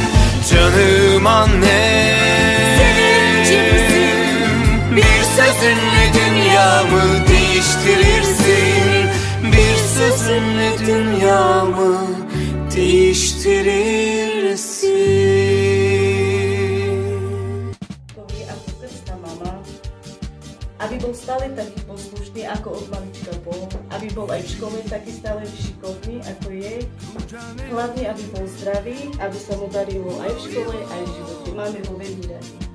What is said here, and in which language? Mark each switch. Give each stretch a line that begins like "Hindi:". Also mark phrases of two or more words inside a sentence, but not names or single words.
Turkish: Canım annem, sevincimsin, bir sözünle dünyamı değiştirirsin. Bir sözünle dünyamı değiştirirsin.
Slovak: Ako krstná mama, aby bol stále taký poslušný, ako od malička bol, aby bol aj v škole taký stále šikovný, ako je. Hlavne, aby bol zdravý, aby sa mu darilo aj v škole, aj v živote. Máme ho veľmi radi.